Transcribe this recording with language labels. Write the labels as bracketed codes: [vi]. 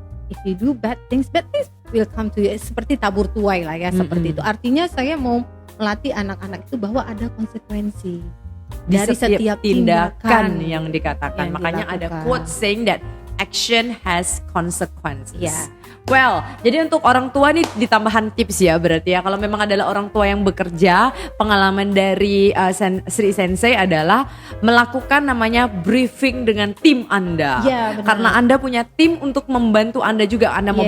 [en] If you do bad things will come to you. [id] Seperti tabur tuai lah ya, seperti itu. Artinya saya mau melatih anak-anak itu bahwa ada konsekuensi dari setiap tindakan yang dikatakan. yang Makanya dilakukan. ada [en] quote saying that action has consequences. [id] Ya. Well, jadi untuk orang tua nih ditambahan tips ya berarti ya. Kalau memang adalah orang tua yang bekerja, pengalaman dari Sri Sensei adalah melakukan namanya briefing dengan tim Anda. Ya, benar. Karena Anda punya tim untuk membantu Anda juga. Anda mau